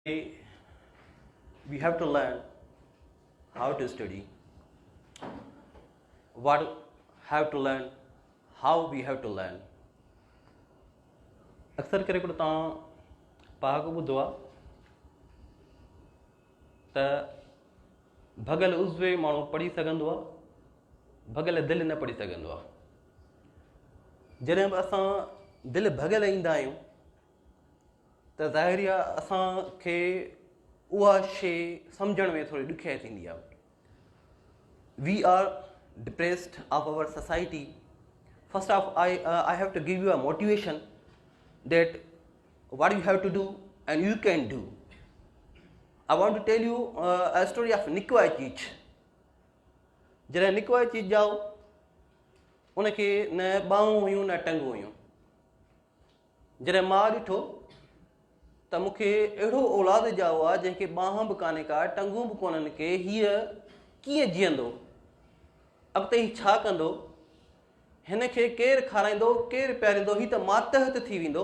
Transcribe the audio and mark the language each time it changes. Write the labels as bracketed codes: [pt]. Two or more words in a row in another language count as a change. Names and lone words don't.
[en] We have to learn how to study, what have to learn, how we have to learn. [sd] अक्सर करे को तव्हां पहाक ॿुधो आहे त भॻल उज़वे माण्हू पढ़ी सघंदो आहे, भॻल दिलि न पढ़ी सघंदो आहे. जॾहिं बि असां दिलि भॻल ईंदा आहियूं त ज़ाहिरी आहे असांखे उहा शइ सम्झण में थोरी ॾुखियाई थींदी आहे. [en] We are depressed of our society. first of I have to give you a motivation that what you have to do and you can do. I want to tell you a story of Nick Vujicic. [sd] जॾहिं निक वुइचिच जाओ उनखे न ॿाहूं हुयूं न टंगूं हुयूं. जॾहिं मां ॾिठो त मूंखे अहिड़ो औलाद ॼाओ आहे जंहिंखे ॿाहूं बि कान्हे का, टंगूं बि कोन्हनि के, हीअ कीअं जीअंदो, अॻिते हीउ छा कंदो, हिन खे केरु खाराईंदो, केरु पीआरींदो, हीउ त मातहत थी वेंदो.